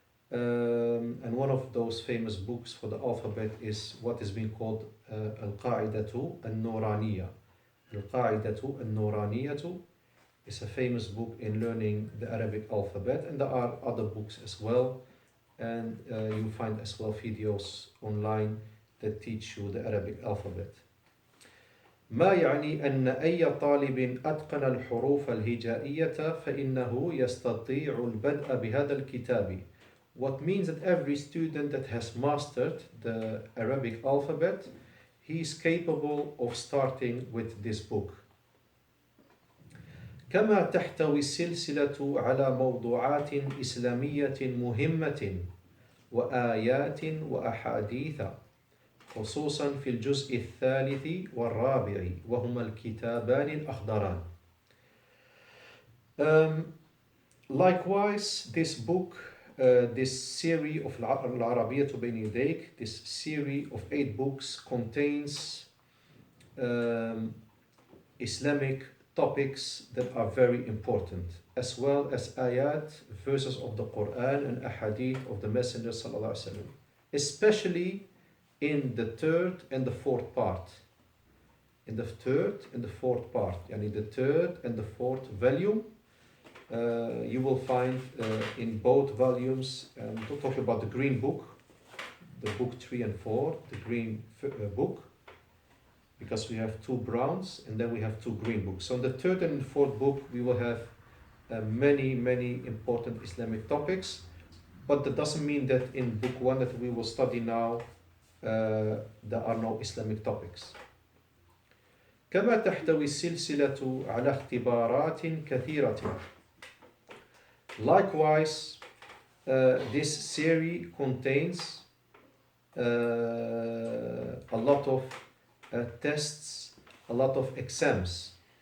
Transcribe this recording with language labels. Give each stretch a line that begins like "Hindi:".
English: And one of those famous books for the alphabet is what is being called Al-Qa'idatu Al-Nuraniyya. Al-Qa'idatu Al-Nuraniyatu is a famous book in learning the Arabic alphabet, and there are other books as well, and you find as well videos online that teach you the Arabic alphabet.
Arabic: ما يعني أن أي طالب أتقن الحروف الهجائية فإنه يستطيع البدء بهذا الكتاب.
English: What means that every student that has mastered the Arabic alphabet, he is capable of starting with this book.
Arabic: كما تحتوي السلسلة على موضوعات إسلامية مهمة وآيات وأحاديث، خصوصا في الجزء الثالث والرابع وهما الكتابان الأخضران.
English: Likewise, this book, this series of Arabiyyah to Bayna Yadayk, this series of 8 books contains Islamic topics that are very important, as well as ayat, verses of the Quran and ahadith of the Messenger sallallahu alaihi wasallam, especially in the third and the fourth part. In the third and the fourth part, yani the third and the fourth volume, you will find in both volumes, we'll talk about the green book, the book 3 and 4, the green book, because we have 2 browns and then we have 2 green books. So in the third and fourth book we will have many important Islamic topics, but that doesn't mean that in book 1 that we will study now there are no Islamic topics.
Arabic: كما تحتوي السلسلة على اختبارات كثيرة.
English: Likewise, this series contains a lot of tests, a lot of exams.